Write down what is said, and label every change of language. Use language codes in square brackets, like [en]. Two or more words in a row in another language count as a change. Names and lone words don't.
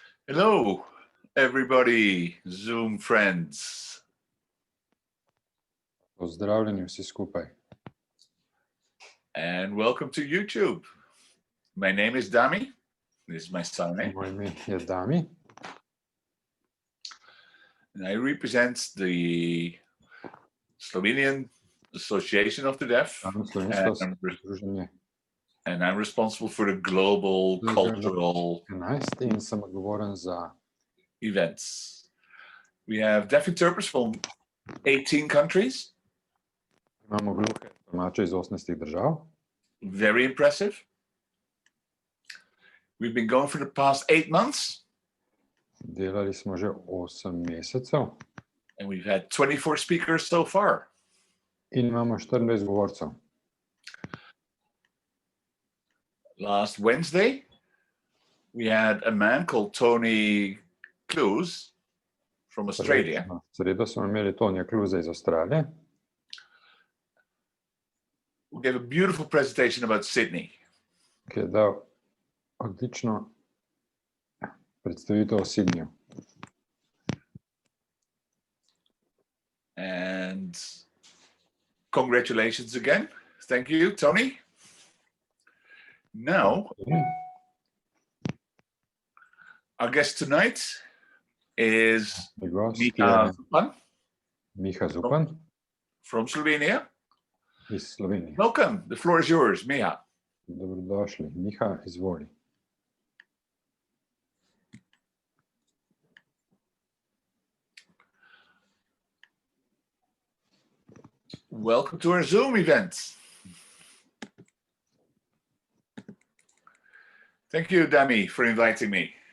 [en] Hello, everybody, Zoom friends. [sl] Pozdravljeni vsi skupaj. [en] And welcome to YouTube. My name is Dami. This is my son name. [sl] Moje ime je Dami. [en] And I represent the Slovenian Association of the Deaf. [sl] Slovensko združenje [en] And I'm responsible for the global cultural [sl] 11 in sem odgovoren za [en] events. We have deaf interpreters from 18 countries. [sl] Imamo gluhe tolmače iz 18 držav. [en] Very impressive. We've been going for the past 8 months. [sl] Delali smo že 8 mesecev. [en] And we've had 24 speakers so far. [sl] In imamo 24 govorcev. [en] Last Wednesday, we had a man called Tony Clues from Australia. [sl] V sredo smo imeli Tonija Kluza iz Avstralije. [en] Who gave a beautiful presentation about Sydney. [sl] Ki je dal odlično predstavitev o Sydneyju. [en] And congratulations again. Thank you, Tony. Now, our guest tonight is Miha Zupan. [sl] Miha Zupan [en] from Slovenia. [sl] iz Slovenije. [en] Welcome. The floor is yours, Miha. [sl] Dobrodošli. Miha, izvoli. [en] Welcome to our Zoom event. Thank you, Dami, for inviting me.